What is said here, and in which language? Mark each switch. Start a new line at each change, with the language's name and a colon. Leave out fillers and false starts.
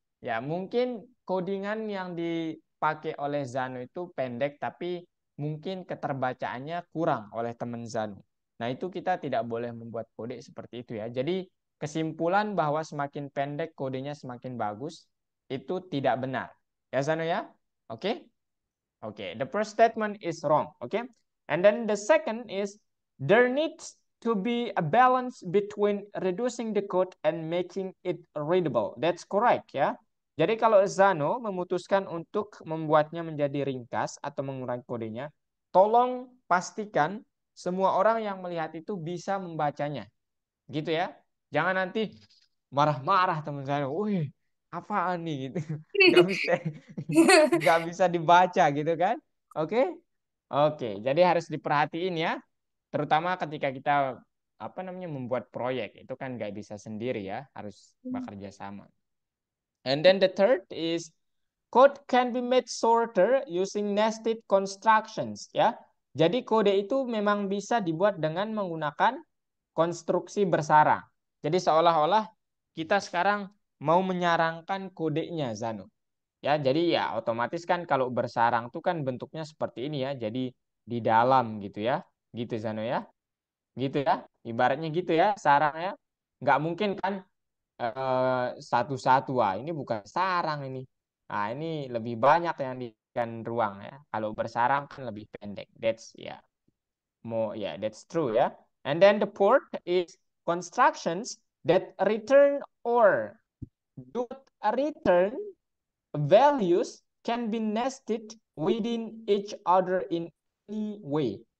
Indonesian: Ya, mungkin codingan yang dipakai oleh Zanu itu pendek tapi mungkin keterbacaannya kurang oleh teman Zanu. Nah, itu kita tidak boleh membuat kode seperti itu ya. Jadi, kesimpulan bahwa semakin pendek kodenya semakin bagus itu tidak benar. Ya, Zanu ya? Oke?
English: Oke, the first statement is wrong, okay? And then the second is there needs to be a balance between reducing the code and making it readable. That's correct ya.
Indonesian: Jadi kalau Zano memutuskan untuk membuatnya menjadi ringkas atau mengurangi kodenya, tolong pastikan semua orang yang melihat itu bisa membacanya. Gitu ya. Jangan nanti marah-marah teman saya. Wih, apaan nih gitu. Nggak bisa nggak bisa dibaca gitu kan. Oke? Oke, jadi harus diperhatiin ya. Terutama ketika kita apa namanya membuat proyek itu kan nggak bisa sendiri ya, harus bekerja sama.
English: And then the third is code can be made shorter using nested constructions ya.
Indonesian: Jadi kode itu memang bisa dibuat dengan menggunakan konstruksi bersarang. Jadi seolah-olah kita sekarang mau menyarangkan kodenya Zano. Ya, jadi ya otomatis kan kalau bersarang tuh kan bentuknya seperti ini ya. Jadi di dalam gitu ya. Gitu Zano ya. Gitu ya. Ibaratnya gitu ya sarang ya. Nggak mungkin kan satu-satu. Wah, ini bukan sarang ini. Nah, ini lebih banyak yang diberikan ruang ya. Kalau bersarang kan lebih pendek. That's ya. Yeah, more yeah, that's true ya.
English: And then the fourth is constructions that return or do not return values can be nested within each other in any way.